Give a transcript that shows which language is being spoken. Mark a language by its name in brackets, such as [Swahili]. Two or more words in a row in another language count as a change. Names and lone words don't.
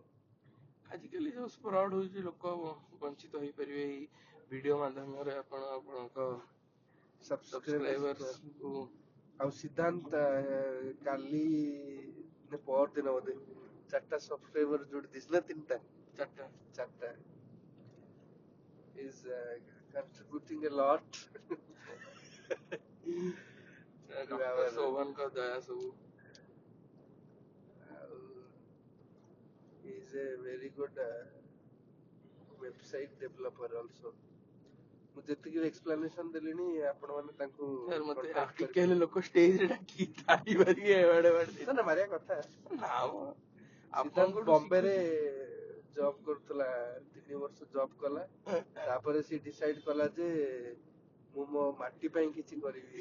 [Odia] ଆଜିକାଲି ଯୋଉ ଫ୍ରଡ୍ ହଉଛି, ଲୋକ ବଞ୍ଚିତ ହେଇପାରିବେ ଏଇ ଭିଡିଓ ମାଧ୍ୟମରେ। ଆପଣ ଆପଣଙ୍କ ସବସ୍କ୍ରାଇବର୍ସକୁ. ଆଉ ସିଦ୍ଧାନ୍ତ କାଲି ପର ଦିନ ବୋଧେ 4ଟା ସବସ୍କ୍ରାଇବର ଯୋଡି ଦେଇଛି ନା 3ଟା? 4ଟା. [English] is contributing a lot. [Odia] ଶୋଭନଙ୍କ ଦୟା ସବୁ. [English] He is a very good website developer also. [Odia] ମୁଁ ଯେତିକି ଏକ୍ସପ୍ଲାନେସନ ଦେଲିଣି, ଆପଣ ମାନେ ତାଙ୍କୁ କଣ୍ଟାକ୍ଟ ଟିକେ ହେଲେ ଲୋକ ଷ୍ଟେଜରେ ଡାକି ତାଳି ମାରିକି ଏବାଡେ ବାଡେ ନା ମାରିବା କଥା. ସିଦ୍ଧାନ୍ତ ବମ୍ବେରେ ଜବ କରୁଥିଲା, 3 ବର୍ଷ ଜବ କଲା. ତାପରେ ସେ ଡିସାଇଡ କଲା ଯେ ମୁଁ ମୋ ମାଟି ପାଇଁ କିଛି କରିବି.